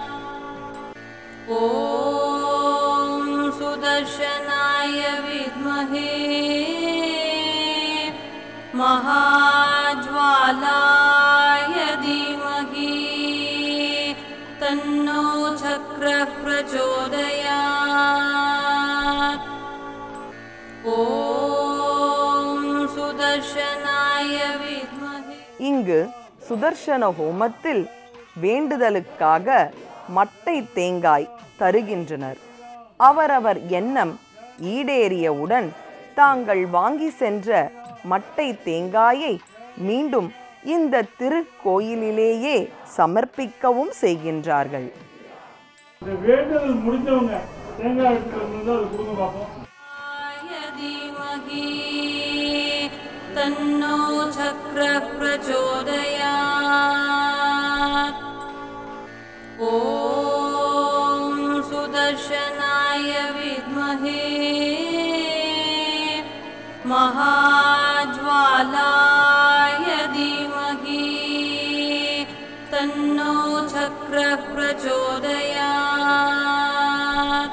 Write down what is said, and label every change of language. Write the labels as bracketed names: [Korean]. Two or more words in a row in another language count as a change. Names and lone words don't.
[Sanskrit] ॐ सुदर्शनाय विद्महे महाज्वालाय धीमहि तन्नो चक्रः प्रचोदयात्। ॐ सुदर्शनाय विद्महे। [Tamil] இங்கு சுதர்சன ஹோமத்தில் வேண்டுதலுக்காக மட்டை தேங்காய் தருகின்றனர். அவரவர் எண்ணம் ஈடேறியவுடன் தாங்கள் வாங்கி சென்ற மட்டை தேங்காயை மீண்டும் இந்த திருக்கோயிலிலேயே சமர்ப்பிக்கவும் செய்கின்றார்கள். இந்த வேண்டுதல் முடிஞ்சவங்க தேங்காய் எடுத்துட்டு அது கொடுங்க பார்ப்போம். [Sanskrit] धीमहि तन्नो चक्रः प्रचोदयात्। ॐ सुदर्शनाय विद्महे महाज्वालाय धीमहि तन्नो चक्रः प्रचोदयात्।